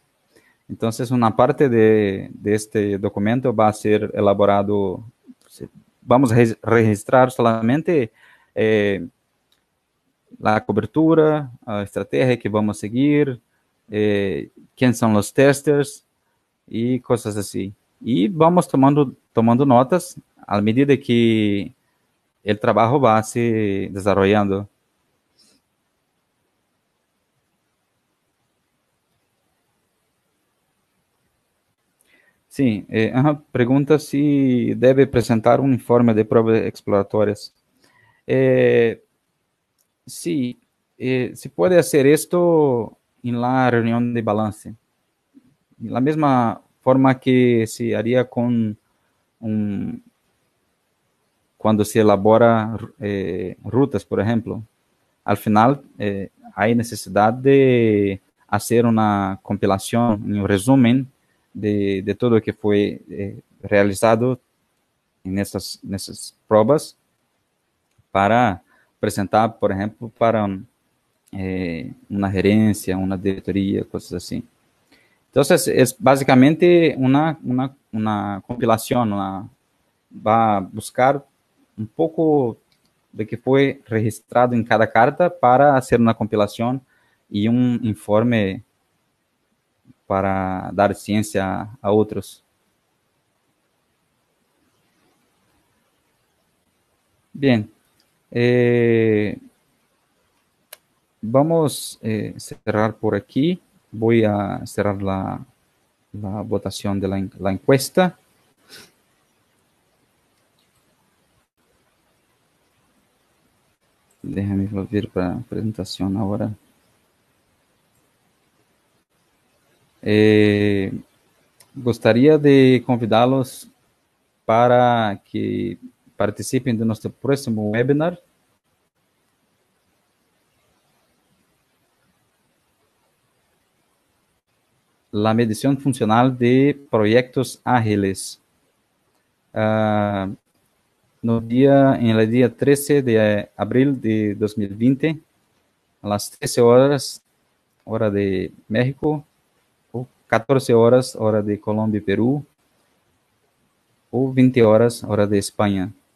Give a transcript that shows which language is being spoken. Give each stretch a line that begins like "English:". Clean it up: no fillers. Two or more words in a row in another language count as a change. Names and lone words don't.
Spanish: Entonces, una parte de este documento va a ser elaborado, vamos a registrar solamente eh, la cobertura, a estrategia que vamos a seguir, quién son los testers y cosas así. Y vamos tomando notas a medida que el trabajo va se desarrollando.
Portuguese: Sim, pergunta se deve apresentar um informe de provas exploratórias.
Spanish: Eh, sí, se puede hacer esto en la reunión de balance. La misma forma que se haría con un, cuando se elabora rutas, por ejemplo. Al final, hay necesidad de hacer una compilación, un resumen de todo lo que fue realizado en
Portuguese: essas provas para apresentar, por exemplo, para uma gerência, uma diretoria, coisas assim. Então, é basicamente uma compilação, vai buscar um pouco de que foi registrado em cada carta para fazer uma compilação e um informe para dar ciência a outros.
Spanish: Bien, eh, vamos a cerrar por aquí. Voy a cerrar la votación de la encuesta. Déjame volver para la presentación ahora.
Portuguese: Gostaria de convidá-los para que participem do nosso próximo webinar.
Spanish: La medición funcional de proyectos ágiles. En el día 13 de abril de 2020, a las 13 horas, hora de México, o 14 horas, hora de Colombia y Perú, o 20 horas, hora de España.